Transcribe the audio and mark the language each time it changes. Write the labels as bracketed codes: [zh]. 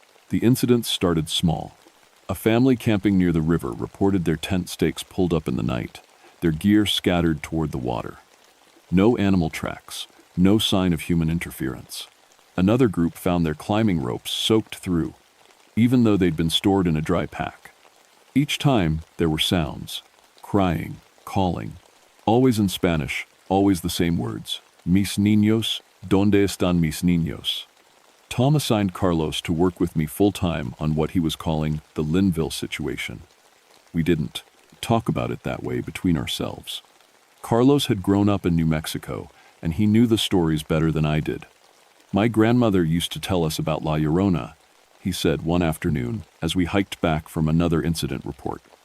[en] The incidents started small. A family camping near the river reported their tent stakes pulled up in the night, their gear scattered toward the water. No animal tracks, no sign of human interference. Another group found their climbing ropes soaked through, even though they'd been stored in a dry pack. Each time, there were sounds, crying, calling, always in Spanish, always the same words. [es] Mis niños, ¿dónde están mis niños? [en] Tom assigned Carlos to work with me full-time on what he was calling the Linville situation. We didn't talk about it that way between ourselves. Carlos had grown up in New Mexico, and he knew the stories better than I did. My grandmother used to tell us about La Llorona, he said one afternoon as we hiked back from another incident report.